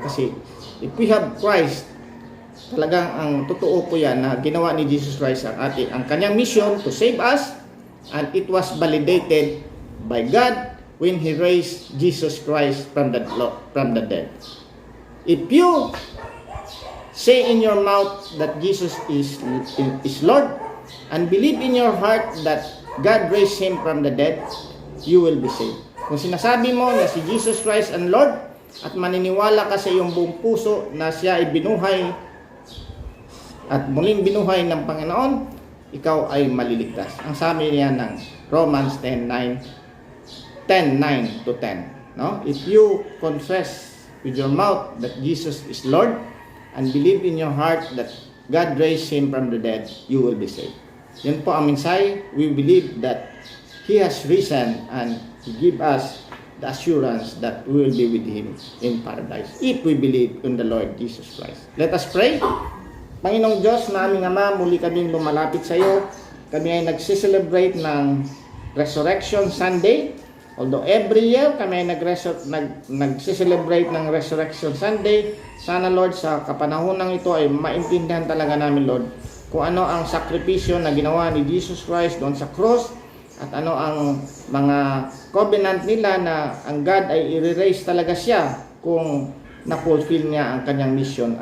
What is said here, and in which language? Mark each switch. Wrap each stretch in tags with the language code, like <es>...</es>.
<en>Kasi if we have Christ,</en> <tl>talagang ang totoo po yan na ginawa ni Jesus Christ ang kanyang</tl> <en>mission to save us, and it was validated by God when He raised Jesus Christ from the dead. If you say in your mouth that Jesus is Lord and believe in your heart that God raised Him from the dead, you will be saved.</en> <tl>Kung sinasabi mo na si Jesus Christ ang Lord at maniniwala ka sa iyong buong puso na siya ay binuhay at muling binuhay ng Panginoon, ikaw ay maliligtas. Ang sabi niya ng Romans 10:9 to 10. No?</tl> <en>If you confess with your mouth that Jesus is Lord and believe in your heart that God raised Him from the dead, you will be saved.</en> <tl>Yan po ang mensahe.</tl> <en>We believe that He has risen and He give us the assurance that we will be with Him in paradise if we believe in the Lord Jesus Christ. Let us pray.</en> <tl>Panginoong Diyos na aming Ama, muli kaming lumalapit sa iyo. Kami ay nagsiselebrate ng Resurrection Sunday. Although every year kami ay nag-celebrate ng Resurrection Sunday, sana Lord sa kapanahonang ito ay maintindihan talaga namin Lord kung ano ang sakripisyo na ginawa ni Jesus Christ doon sa cross at ano ang mga covenant nila na ang God ay i-erase talaga siya kung na-fulfill niya ang kanyang mission.</tl>